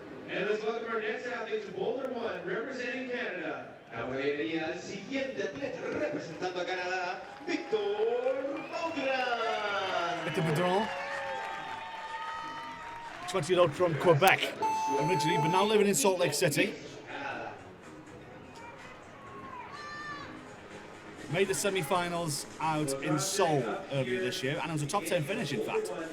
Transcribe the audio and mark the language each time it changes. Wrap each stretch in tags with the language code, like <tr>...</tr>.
<en>And let's welcome our next athlete to Boulder 1, representing Canada.</en> <es>Ahora venía el siguiente atleta representando a Canadá,</es> <en>Victor Baudrand, 20-year-old from Quebec originally, but now living in Salt Lake City. Made the semi-finals out in Seoul earlier this year, and it was a top 10 finish, in fact.</en>